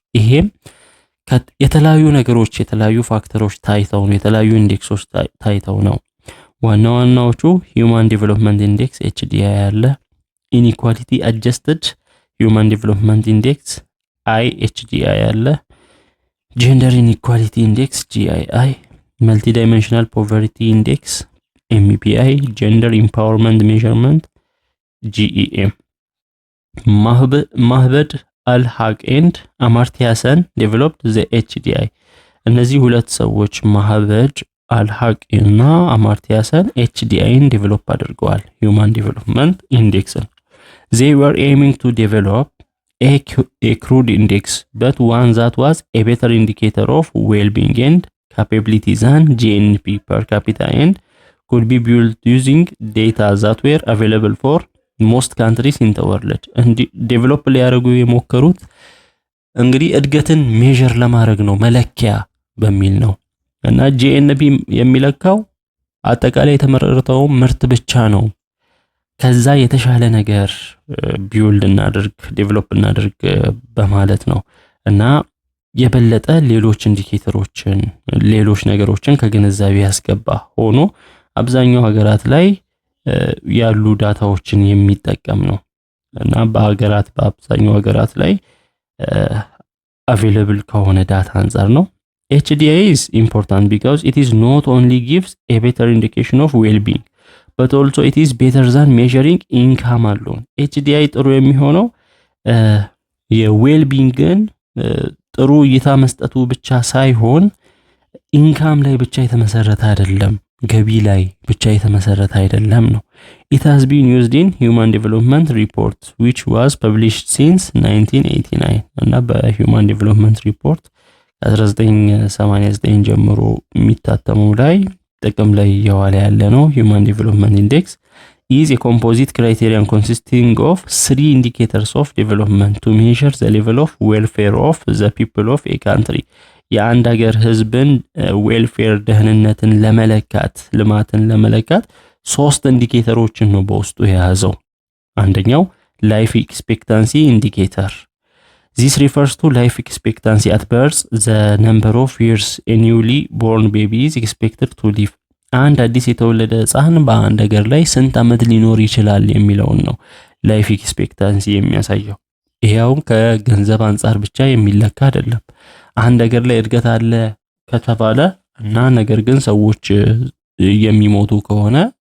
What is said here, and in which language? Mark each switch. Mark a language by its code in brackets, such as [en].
[am] ይሄም የተለያዩ ነገሮች የተለያዩ ፋክተሮች ታይተው ነው፣ የተለያዩ ኢንዴክሶች ታይተው ነው። ዋናዎቹ Human Development Index HDI ያለ፣ Inequality Adjusted Human Development Index IHDI ያለ፣ Gender Inequality Index GII, Multidimensional Poverty Index MEPI, Gender Empowerment Measurement GEM. [en] ማህበድ አልሃቅ and አማርቲያ ሰን developed the HDI. [am] እነዚህ ሁለት ሰዎች ማህበድ አልሃቅ እና አማርቲያ ሰን HDIን ዴቨሎፕ አድርገዋል፣ Human Development Index. [en] They were aiming to develop a crude index, but one that was a better indicator of well-being and capability than GNP per capita and could be built using data that were available for most countries in the world. and develop [am] ሊያደርጉ የሞከሩት እንግዲህ እድገትን ሜዠር ለማድረግ ነው፣ መለኪያ በሚል ነው። እና GNP የሚለካው አጠቃላይ የተመረተው ምርት ብቻ ነው። ከዛ የተሻለ ነገር ቢውልድ እናድርግ ዴቨሎፕ እናድርግ በማለት ነው። እና የበለጠ ሌሎች ኢንዲኬተሮችን ሌሎች ነገሮችን ከግንዛቤ ያስገባ ሆኖ አብዛኛው ሀገራት ላይ ያሉ ዳታዎችን የሚጠቀም ነው እና በአብዛኛው ሀገራት ላይ available ከሆነ ዳታ አንፃር ነው። [en] HDI is important because it is not only gives a better indication of well-being but also it is better than measuring income alone. [am] HDI ጥሩ የሚሆነው የዌልቢንግን ጥሩ እይታ መስጠቱ ብቻ ሳይሆን ኢንካም ላይ ብቻ የተመሰረተ አይደለም፣ ገቢ ላይ ብቻ የተመሰረተ አይደለም ነው። [en] It has been used in Human Development Report which was published since 1989 [am] እና በሂውማን ዴቨሎፕመንት ሪፖርት 1989 ጀምሮ የሚታተመው ላይ ጥቅም ላይ የዋለ ያለ ነው። Human Development Index [en] is a composite criterion consisting of 3 indicators of development to measure the level of welfare of the people of a country. [am] የአንድ ሀገር ህዝብን ዌልፌር ደህንነትን ለመለካት ልማትን ለመለካት 3 ኢንዲኬተሮችን ነው በውስጡ የያዘው። አንደኛው ላይፍ ኤክስፔክታንሲ ኢንዲኬተር. [en] This refers to life expectancy at birth, the number of years a newly born baby is expected to live. [am] አንድ አዲስ የተወለደ ህፃን በአንድ ሀገር ላይ ስንት ዓመት ሊኖር ይችላል የሚለውን ነው ላይፍ ኤክስፔክታንሲ የሚያሳየው። ይሄው ከገንዘብ አንፃር ብቻ የሚለካ አይደለም። አንድ ሀገር ላይ እድገት አለ ከተባለ እና ነገር ግን ሰዎች የሚሞቱ ከሆነ